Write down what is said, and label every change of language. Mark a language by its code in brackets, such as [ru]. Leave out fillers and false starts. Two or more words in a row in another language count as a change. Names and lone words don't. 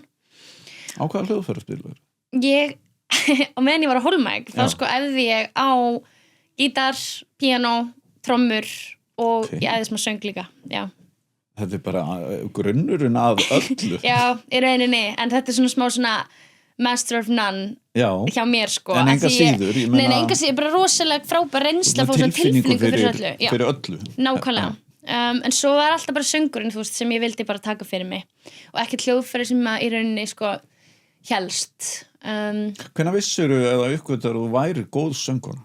[is] Á hvaða hljóðfæri spilaðu? Ég, á meðan ég var á Hólmavík þá sko æfði ég á gítar, píanó, trommur og ég æfði smá söng líka, Þetta bara grunnurinn af öllu í rauninni, en þetta svona smá svona [en] master of none [is] hjá mér sko en enga síður, ég meina enga síður, bara rosalega frábær reynsla tilfinningu fyrir öllu nákvæmlega, en svo var alltaf bara söngurinn, þú veist, sem ég vildi bara taka fyrir mig og ekki hljóðfæri sem að í rauninni sko helst Hvenær vissirðu eða uppgötar þú væri góð söngkona?